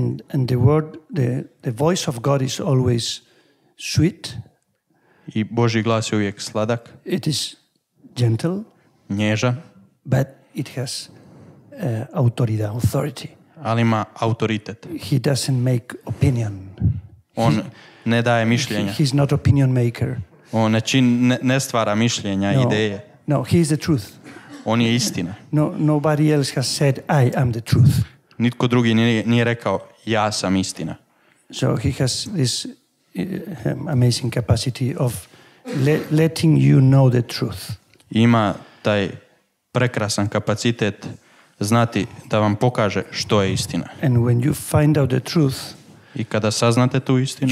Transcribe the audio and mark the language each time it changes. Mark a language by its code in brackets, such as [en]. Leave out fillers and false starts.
[en] And the voice of God is always sweet. [hr] I Božji glas je uvijek sladak. [en] It is gentle. [hr] Nježan. [en] But it has authority. [hr] Ali ima autoritet. [en] He doesn't make opinion. [hr] On ne daje mišljenja. [en] He's not opinion maker. [hr] On ne stvara mišljenja, ideje. [en] No, he is the truth. [hr] On je istina. [en] Nobody else has said, I am the truth. [hr] Nitko drugi nije rekao, ja sam istina. [en] So he has this amazing capacity of letting you know the truth. [hr] Ima taj prekrasan kapacitet znati da vam pokaže što je istina. [en] And when you find out the truth, [hr] i kada saznate tu istinu,